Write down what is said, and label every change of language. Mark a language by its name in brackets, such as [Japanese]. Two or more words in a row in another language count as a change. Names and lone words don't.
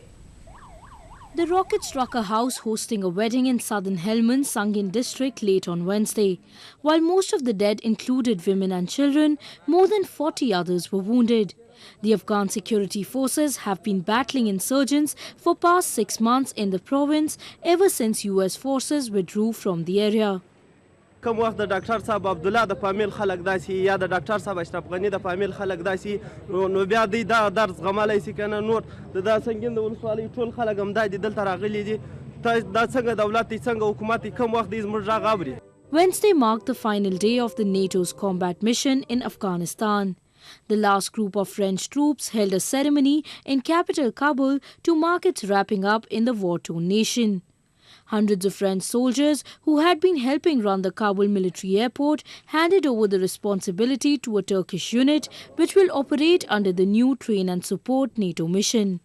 [English] The rocket struck a house hosting a wedding in southern Helmand, Sangin district late on Wednesday. While most of the dead included women and children, more than 40 others were wounded. The Afghan security forces have been battling insurgents for past 6 months in the province ever since US forces withdrew from the area. [Pashto] کوم وخت د ډاکټر صاحب عبد الله د فامیل خلک داسي یا د ډاکټر صاحب اشرف غنی د فامیل خلک داسي نو بیا دا درس غمالای سي کنه نور د سنگین د ولسوالۍ ټول خلک هم دای دلته راغلي دي دا څنګه دولت څنګه حکومت کوم وخت دې زموږ راغ اوري. [English] Wednesday marked the final day of the NATO's combat mission in Afghanistan. The last group of French troops held a ceremony in capital Kabul to mark its wrapping up in the war-torn nation. Hundreds of French soldiers who had been helping run the Kabul military airport handed over the responsibility to a Turkish unit which will operate under the new Train and Support NATO mission.